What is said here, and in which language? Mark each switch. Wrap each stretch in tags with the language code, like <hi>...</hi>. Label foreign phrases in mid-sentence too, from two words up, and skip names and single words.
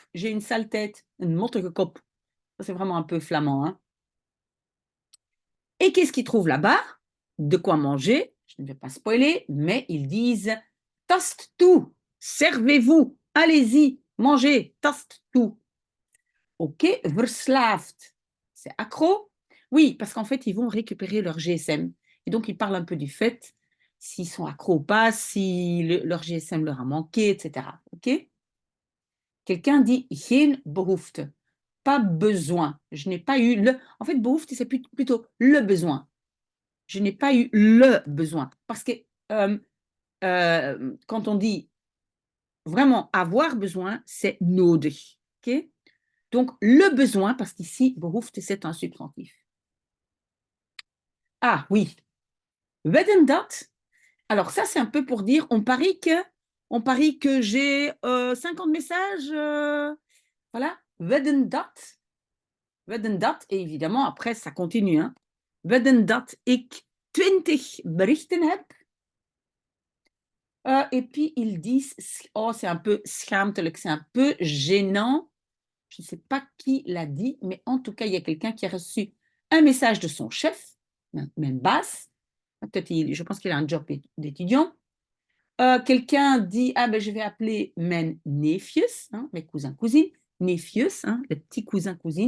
<fr>J'ai une sale tête, une</fr> <nl>mottige kop.</nl> <fr>Ça, c'est vraiment un peu flamand, hein. Et qu'est-ce qu'ils trouvent là-bas? De quoi manger. Je ne vais pas spoiler, mais ils disent</fr> <nl>tast tout,</nl> <fr>servez-vous, allez-y, mangez,</fr> <nl>tast tout.</nl> <fr>Ok, verslaafd, c'est accro. Oui, parce qu'en fait, ils vont récupérer leur GSM. Et donc, ils parlent un peu du fait s'ils sont accros ou pas, si leur GSM leur a manqué, etc. Ok? Quelqu'un dit</fr> <nl>geen behoefte,</nl> <fr>pas besoin. Je n'ai pas eu le. En fait, behoefte, c'est plutôt le besoin. Je n'ai pas eu le besoin. Parce que quand on dit vraiment avoir besoin, c'est nodig. Okay? Donc, le besoin, parce qu'ici, behoefte, c'est un substantif. Ah oui,</fr> <nl>wedden dat.</nl> <fr>Alors ça, c'est un peu pour dire, on parie que j'ai 50 messages. Voilà,</fr> <nl>wedden dat. Wedden dat.</nl> <fr>Et évidemment, après, ça continue. Hein.</fr> <nl>Wedden dat ik 20 berichten heb.</nl> <fr>Et puis, ils disent, oh, c'est un peu schaamtelijk, c'est un peu gênant. Je ne sais pas qui l'a dit, mais en tout cas, il y a quelqu'un qui a reçu un message de son chef, même basse. Peut-être, je pense qu'il a un job d'étudiant. Quelqu'un dit, ah ben, je vais appeler mes neefjes, hein, mes cousins, cousines, neefjes, hein, les petits cousins, cousines.</fr>